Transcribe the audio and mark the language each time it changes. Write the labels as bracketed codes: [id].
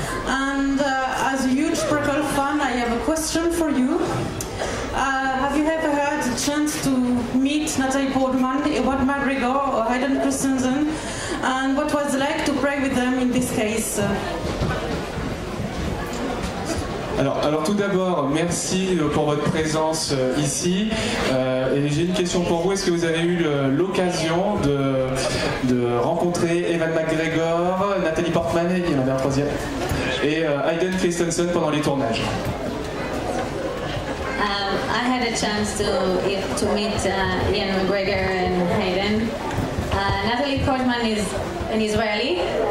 [en] And as a huge prequel fan, I have a question for you. Have you ever had a chance to meet Natalie Portman, Ewan McGregor or Hayden Christensen? And what was it like to play with them in this case? [fr] Alors tout d'abord, merci pour votre présence ici. Et j'ai une question pour vous. Est-ce que vous avez eu l'occasion de rencontrer Ewan McGregor, Nathalie Portman, il y en avait un troisième, et Hayden Christensen pendant les tournages? [en] I had a chance to meet Ian McGregor and Hayden. Natalie Portman is an Israeli.